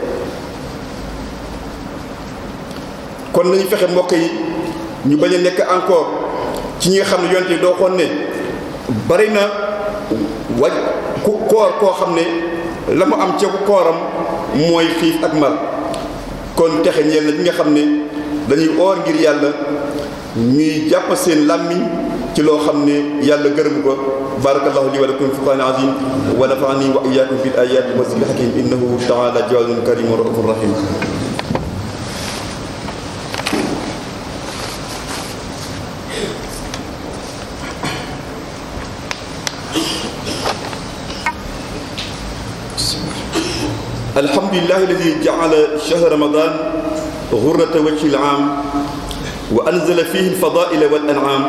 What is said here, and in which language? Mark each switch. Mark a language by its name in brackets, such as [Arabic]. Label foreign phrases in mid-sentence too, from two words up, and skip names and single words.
[Wolof] kon nañu fexe mbokk yi ñu bañ a nekk encore ci ñi nga xam ne yonte yi doo xoon ne bari na koor koo xam ne la mu am ca kooram mooy xiif ak mar. kon texe ñeel na ñi nga xam ne dañuy oor ngir yàlla, ñuy jàpp seen làmmiñ ci loo xam ne yàlla gërëm ko. [Arabic] بارك الله لي ولكم في القرآن العظيم ونفعني وإياكم بالآيات والذكر الحكيم إنه تعالى جواد كريم رؤوف رحيم. الحمد لله الذي جعل شهر رمضان غرة وجه العام وأنزل فيه الفضائل والأنعام.